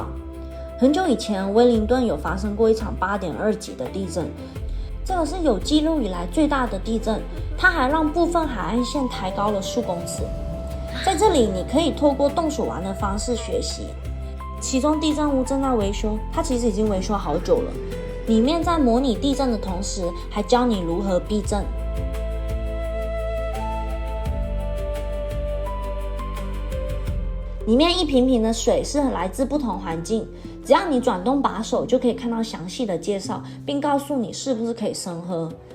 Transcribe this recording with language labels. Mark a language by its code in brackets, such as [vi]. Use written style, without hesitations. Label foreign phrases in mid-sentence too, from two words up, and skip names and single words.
[zh] 很久以前，威靈頓有發生過一場8.2級的地震。這個是有記錄以來最大的地震，它還讓部分海岸線抬高了數公尺。在這裡，你可以透過動手玩的方式學習。其中地震屋正在維修，它其實已經維修好久了。裡面在模擬地震的同時，還教你如何避震。裡面一瓶瓶的水是來自不同環境，只要你轉動把手，就可以看到詳細的介紹，並告訴你是不是可以生喝。